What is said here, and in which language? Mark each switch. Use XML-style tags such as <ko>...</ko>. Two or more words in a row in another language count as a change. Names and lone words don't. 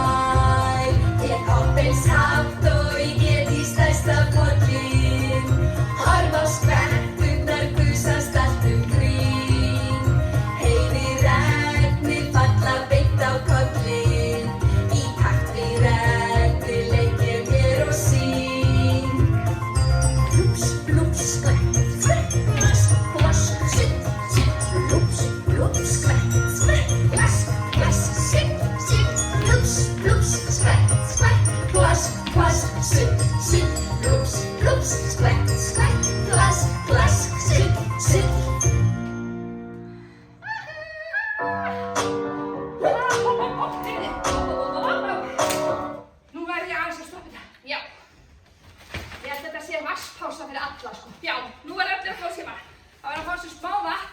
<is>Ég hopp eins hátt og ég get í stærsta pollinn, horf á skvetturnar gusast allt kring. Heyri regnið falla beint á kollinn, í takt við regnið leik ég mér og syng. Lúps, lúps, skvett, skvett, plask, plask, sutt, sutt, lúps, lúps, skvett, skvett, plask, plask, sutt, sutt, lúps, lúps, skvett, skvett, plask, plask, sutt, sutt, lúps, lúps, skvett, skvett, plask, plask, sutt, sutt. Nú verð ég aðeins að stoppa þetta. Já. Ég held að þetta sé vatnspása fyrir alla, sko. Já, nú er allir að fá sér vatn. Það var að fá sér smá vatn.</is>